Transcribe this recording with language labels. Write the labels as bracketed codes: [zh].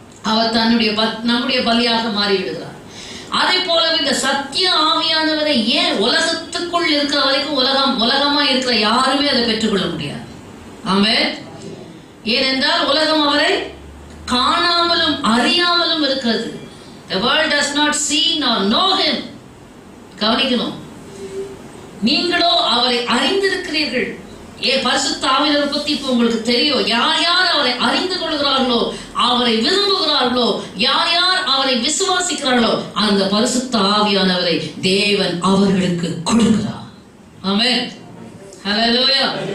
[ta] அவர் நம்முடைய பலியாக மாறி விடுகிறார். அதே போல இந்த சத்திய ஆவியானவரை ஏன் உலகத்துக்குள் இருக்கிற வரைக்கும் உலகமா இருக்கிற யாருமே அதை பெற்றுக்கொள்ள முடியாது. ஆமென். ஏனென்றால் உலகம் அவரை காணாமலும் அறியாமலும் இருக்கிறது. [en] The world does not see nor know him. [ta] கவனிக்கணும், நீங்களோ அவரை அறிந்திருக்கிறீர்கள். பரிசுத்த ஆவியானவரை பத்தி இப்ப உங்களுக்கு தெரியும். யார் யார் அவரை அறிந்து கொள்கிறார்களோ, அவரை விரும்புகிறார்களோ, யார் யார் அவரை விசுவாசிக்கிறார்களோ, அந்த பரிசுத்த ஆவியானவரை தேவன் அவர்களுக்கு கொடுக்கிறார். ஆமென். ஹல்லேலூயா.